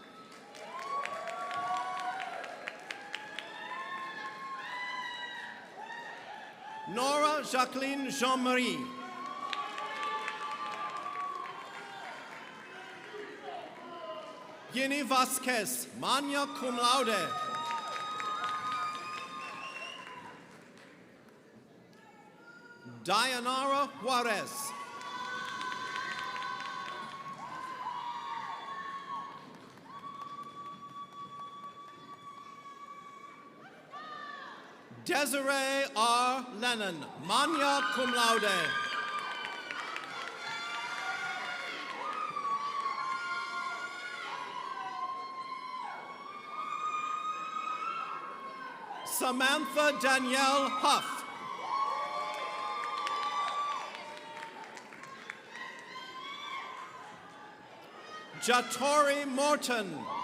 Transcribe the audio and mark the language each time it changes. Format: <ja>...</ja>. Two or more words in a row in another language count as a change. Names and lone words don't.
<en>Nora Jacqueline Jean-Marie. Ginny Vasquez,</en> <la>magna cum laude.</la> <en>Dayanara Juarez. Desiree R. Lennon,</en> <la>magna cum laude.</la> <en>Samantha Danielle Huff. Jatori Morton.</en>